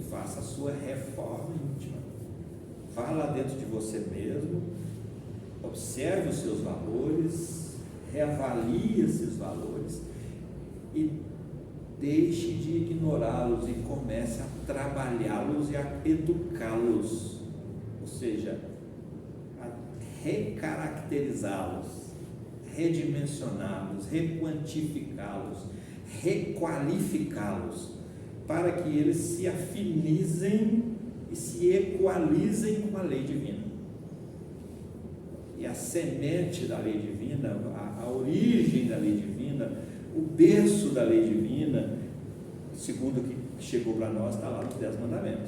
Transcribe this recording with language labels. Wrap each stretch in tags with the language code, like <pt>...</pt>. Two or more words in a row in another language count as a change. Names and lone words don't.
<pt>Faça a sua reforma íntima. Vá lá dentro de você mesmo, observe os seus valores, reavalie esses valores e deixe de ignorá-los e comece a trabalhá-los e a educá-los, ou seja, a recaracterizá-los, redimensioná-los, requantificá-los, requalificá-los, para que eles se afinizem e se equalizem com a lei divina. E a semente da lei divina, a origem da lei divina, o berço da lei divina, segundo o que chegou para nós, está lá nos 10 mandamentos.</pt>